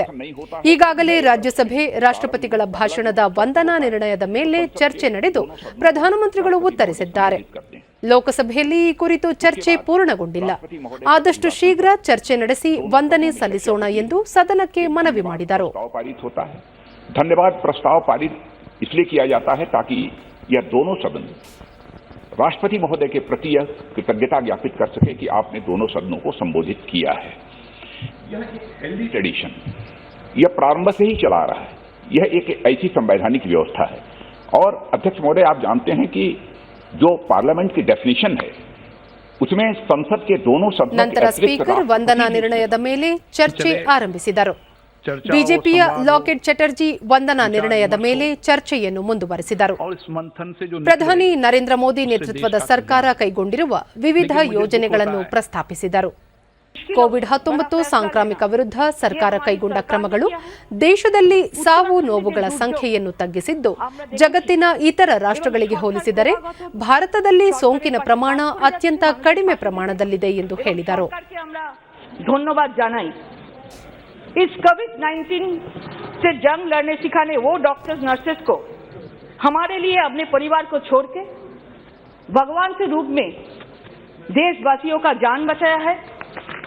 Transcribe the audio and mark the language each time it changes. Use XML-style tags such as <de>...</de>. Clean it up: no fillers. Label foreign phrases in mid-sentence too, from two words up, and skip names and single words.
<kn>ಈಗಾಗಲೇ ರಾಜ್ಯಸಭೆ ರಾಷ್ಟ್ರಪತಿಗಳ ಭಾಷಣದ ವಂದನಾ ನಿರ್ಣಯದ ಮೇಲೆ ಚರ್ಚೆ ನಡೆದು ಪ್ರಧಾನಮಂತ್ರಿಗಳು ಉತ್ತರಿಸಿದ್ದಾರೆ. ಲೋಕಸಭೆಯಲ್ಲಿ ಈ ಕುರಿತು ಚರ್ಚೆ ಪೂರ್ಣಗೊಂಡಿಲ್ಲ. ಆದಷ್ಟು ಶೀಘ್ರ ಚರ್ಚೆ ನಡೆಸಿ ವಂದನೆ ಸಲ್ಲಿಸೋಣ ಎಂದು ಸದನಕ್ಕೆ ಮನವಿ ಮಾಡಿದರು.</kn> <hi>धन्यवाद प्रस्ताव पारित इसलिए किया जाता है ताकि यह दोनों सदन राष्ट्रपति महोदय के प्रति यह कृतज्ञता ज्ञापित कर सके कि आपने दोनों सदनों को संबोधित किया है. यह एक</hi> <en>healthy tradition,</en> <hi>यह प्रारंभ से ही चला रहा है. यह एक ऐसी संवैधानिक व्यवस्था है. और अध्यक्ष महोदय, आप जानते हैं कि जो पार्लियामेंट की डेफिनेशन है उसमें संसद के दोनों सदनों</hi> <kn>ನಂತರ ಸ್ಪೀಕರ್ ವಂದನಾ ನಿರ್ಣಯದ ಮೇಲೆ ಚರ್ಚೆ ಆರಂಭಿಸಿದರು. ಬಿಜೆಪಿಯ ಲಾಕೆಟ್ ಚಟರ್ಜಿ ವಂದನಾ ನಿರ್ಣಯದ ಮೇಲೆ ಚರ್ಚೆಯನ್ನು ಮುಂದುವರೆಸಿದರು. ಪ್ರಧಾನಿ ನರೇಂದ್ರ ಮೋದಿ ನೇತೃತ್ವದ ಸರ್ಕಾರ ಕೈಗೊಂಡಿರುವ ವಿವಿಧ ಯೋಜನೆಗಳನ್ನು ಪ್ರಸ್ತಾಪಿಸಿದರು. ಕೋವಿಡ್-19 ಸಾಂಕ್ರಾಮಿಕ ವಿರುದ್ಧ ಸರ್ಕಾರ ಕೈಗೊಂಡ ಕ್ರಮಗಳು ದೇಶದಲ್ಲಿ ಸಾವು ನೋವುಗಳ ಸಂಖ್ಯೆಯನ್ನು ತಗ್ಗಿಸಿದ್ದು ಜಗತ್ತಿನ ಇತರ ರಾಷ್ಟ್ರಗಳಿಗೆ ಹೋಲಿಸಿದರೆ ಭಾರತದಲ್ಲಿ ಸೋಂಕಿನ ಪ್ರಮಾಣ ಅತ್ಯಂತ ಕಡಿಮೆ ಪ್ರಮಾಣದಲ್ಲಿದೆ ಎಂದು ಹೇಳಿದರು.</kn> <hi>धन्यवाद জানাই इस कोविड-19 से जंग लड़ने सिखाने वो डॉक्टर्स नर्सेस को हमारे लिए अपने परिवार को छोड़ के भगवान के रूप में देशवासियों का जान बचाया है.</hi>